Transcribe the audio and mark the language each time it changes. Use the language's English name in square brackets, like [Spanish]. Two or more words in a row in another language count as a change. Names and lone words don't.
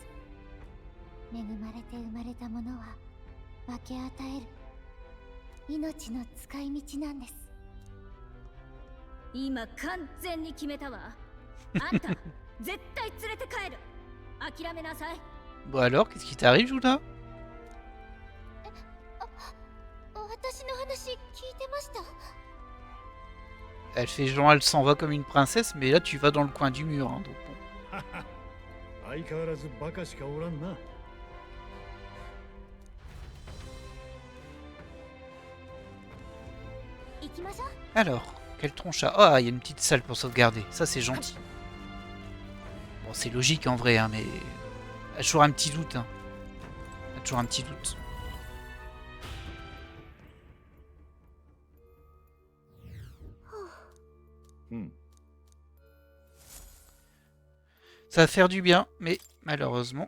[Japanese] 恵まれて生まれたものは分け与える命の使い道なんです。今完全に決めたわ。あんた絶対連れて帰る。諦めなさい。 [French] Bon alors, qu'est-ce qui t'arrive, Juna? [Japanese] 私の話聞いてました。 [French] Elle fait genre, elle s'en va comme une princesse, mais là, tu vas dans le coin du mur. Hein, donc bon. [Japanese] 相変わらずバカしかおらんな。行きましょう。 [French] Alors, quel tronche à... Ah, il y a une petite salle pour sauvegarder. Ça, c'est gentil. Bon, c'est logique en vrai, hein, mais... Il y a toujours un petit doute. Hein. Il y a toujours un petit doute. Ça va faire du bien, mais malheureusement...